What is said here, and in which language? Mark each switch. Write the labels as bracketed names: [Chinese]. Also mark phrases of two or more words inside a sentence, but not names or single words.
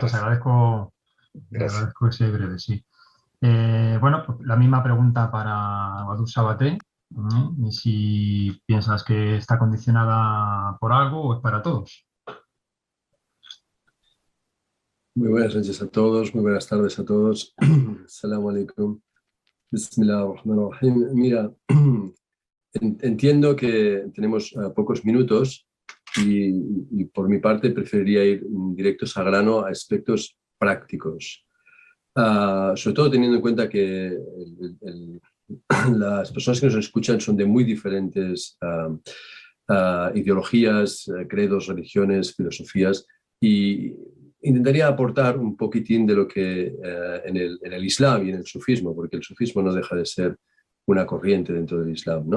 [Spanish] Os agradezco ese breve, sí. Bueno, pues la misma pregunta para Badou Sabaté. Y si piensas que está condicionada por algo o es para todos. Muy buenas noches a todos, muy buenas tardes a todos. [Arabic] السلام عليكم. بسم الله الرحمن الرحيم. [Spanish] Mira, entiendo que tenemos pocos minutos y por mi parte preferiría ir directos al grano a aspectos prácticos. Sobre todo teniendo en cuenta que las personas que nos escuchan son de muy diferentes ideologías, credos, religiones, filosofías, y intentaría aportar un poquitín de lo que en el Islam y en el sufismo, porque el sufismo no deja de ser una corriente dentro del Islam, ¿no?